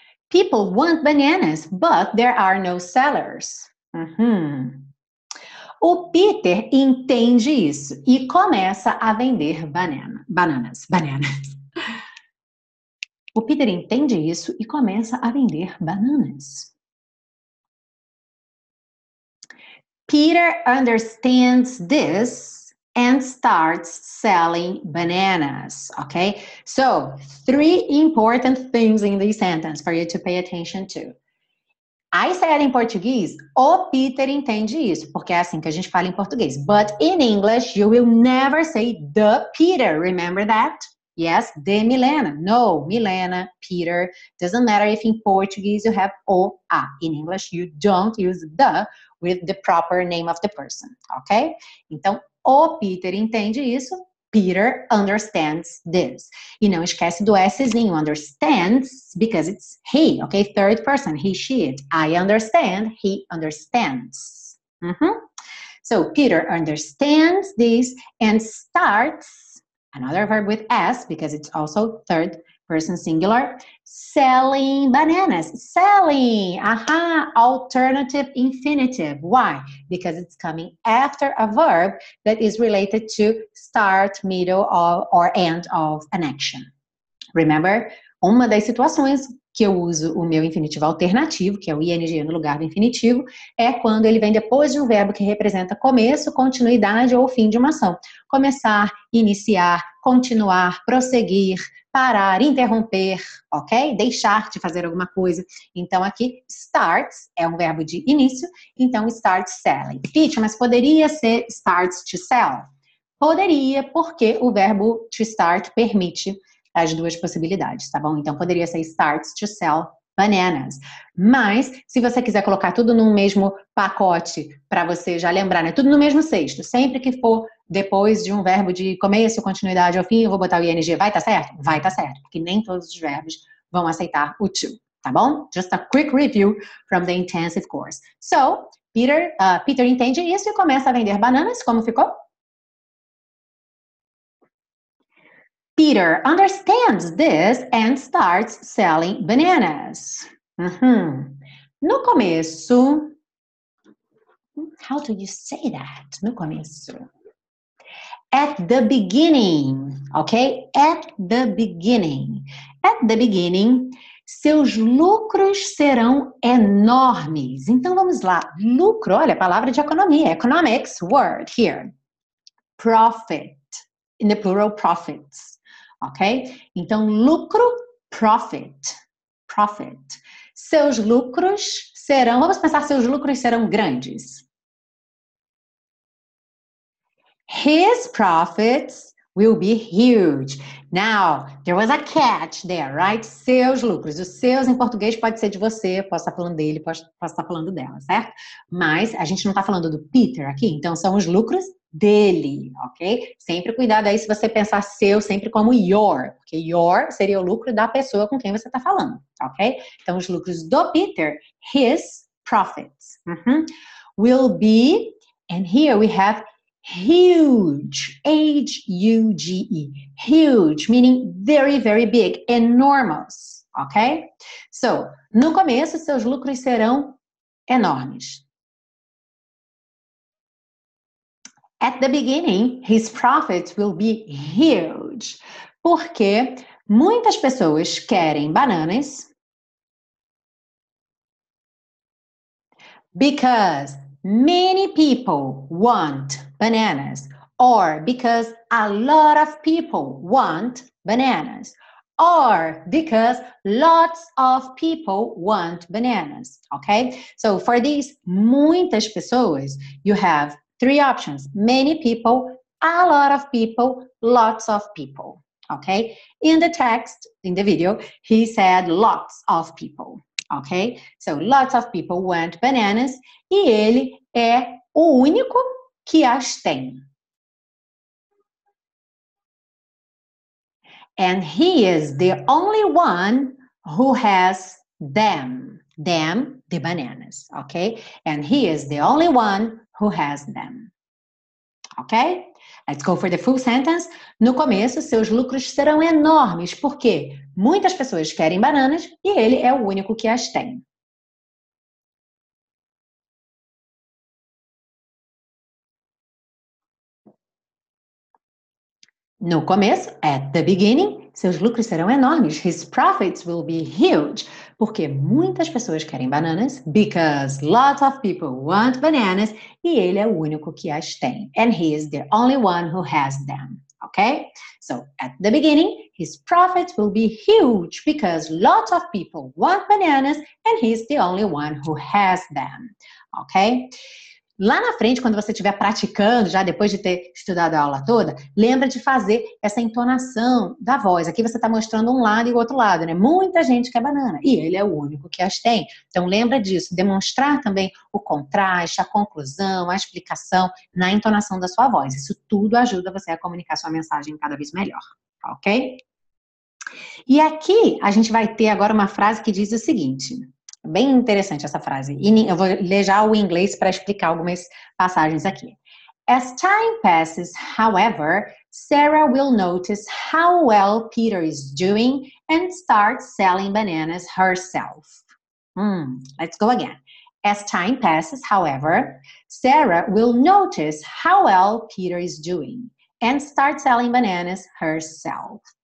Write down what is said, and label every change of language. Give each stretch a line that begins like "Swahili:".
English: People want bananas, but there are no sellers.
Portuguese: O Peter entende isso e começa a vender bananas. O Peter entende isso e começa a vender bananas.
English: Peter understands this and starts selling bananas, okay? So, 3 important things in this sentence for you to pay attention to. I said
Portuguese: em português, o Peter entende isso, porque é assim que a gente fala em português.
English: But in English, you will never say the Peter. Remember that? Yes, de Milena. No, Milena, Peter. Doesn't matter if in Portuguese you have o, a. In English, you don't use the with the proper name of the person, ok?
Portuguese: Então, o Peter entende isso.
English: Peter understands this.
Portuguese: E não esquece do Szinho,
English: understands, because it's he, okay? Third person, he, she, it. I understand, he understands. So Peter understands this and starts, another verb with S, because it's also third person singular, selling bananas. Selling, alternative infinitive. Why? Because it's coming after a verb that is related to start, middle, or end of an action. Remember?
Portuguese: Uma das situações que eu uso o meu infinitivo alternativo, que é o ing no lugar do infinitivo, é quando ele vem depois de um verbo que representa começo, continuidade ou fim de uma ação. Começar, iniciar, continuar, prosseguir, parar, interromper, ok? Deixar de fazer alguma coisa. Então, aqui, starts é um verbo de início, então,
English: start selling.
Portuguese: Teacher, mas poderia ser
English: starts to sell?
Portuguese: Poderia, porque o verbo to start permite as duas possibilidades, tá bom? Então, poderia ser
English: starts to sell bananas.
Portuguese: Mas, se você quiser colocar tudo no mesmo pacote, para você já lembrar, né? Tudo no mesmo cesto. Sempre que for depois de um verbo de começo, continuidade ou fim, eu vou botar o ing. Vai estar certo? Vai estar certo, porque nem todos os verbos vão aceitar o to, tá bom?
English: Just a quick review from the intensive course.
Portuguese: So, Peter entende isso e começa a vender bananas. Como ficou?
English: Peter understands this and starts selling bananas.
Portuguese: No começo,
English: how do you say that?
Portuguese: No começo.
English: At the beginning, ok? At the beginning. At the beginning,
Portuguese: seus lucros serão enormes. Então, vamos lá. Lucro, olha, a palavra de economia.
English: Economics word here. Profit. In the plural, profits. Ok?
Portuguese: Então, lucro,
English: profit. Profit.
Portuguese: Seus lucros serão, vamos pensar, seus lucros serão grandes.
English: His profits will be huge. Now, there was a catch there, right?
Portuguese: Seus lucros. Os seus em português pode ser de você, posso estar falando dele, posso estar falando dela, certo? Mas a gente não está falando do Peter aqui, então são os lucros dele, ok? Sempre cuidado aí se você pensar seu sempre como your, porque your seria o lucro da pessoa com quem você está falando, ok? Então, os lucros do Peter,
English: his profits, will be, and here we have huge, H-U-G-E, huge, meaning very, very big, enormous, ok?
Portuguese: So, no começo, seus lucros serão enormes.
English: At the beginning, his profits will be huge,
Portuguese: porque muitas pessoas querem bananas
English: because many people want bananas, or because a lot of people want bananas, or because lots of people want bananas, okay? So for these
Portuguese: muitas pessoas,
English: you have three options: many people, a lot of people, lots of people, okay? In the text, in the video, he said lots of people. Ok? So, lots of people want bananas
Portuguese: e ele é o único que as tem.
English: And he is the only one who has them. Them, the bananas, ok? And he is the only one who has them. Ok? Let's go for the full sentence.
Portuguese: No começo, seus lucros serão enormes, porque muitas pessoas querem bananas e ele é o único que as tem. No começo,
English: at the beginning,
Portuguese: seus lucros serão enormes.
English: His profits will be huge.
Portuguese: Porque muitas pessoas querem bananas.
English: Because lots of people want bananas.
Portuguese: E ele é o único que as tem.
English: And he is the only one who has them. Okay? So, at the beginning, his profits will be huge because lots of people want bananas and he's the only one who has them. Okay?
Portuguese: Lá na frente, quando você estiver praticando, já depois de ter estudado a aula toda, lembra de fazer essa entonação da voz. Aqui você está mostrando um lado e o outro lado, né? Muita gente quer banana e ele é o único que as tem. Então, lembra disso. Demonstrar também o contraste, a conclusão, a explicação na entonação da sua voz. Isso tudo ajuda você a comunicar sua mensagem cada vez melhor, ok? E aqui a gente vai ter agora uma frase que diz o seguinte... Bem interessante essa frase. E eu vou ler já o inglês para explicar algumas passagens aqui.
English: As time passes, however, Sarah will notice how well Peter is doing and start selling bananas herself. Let's go again. As time passes, however, Sarah will notice how well Peter is doing and start selling bananas herself.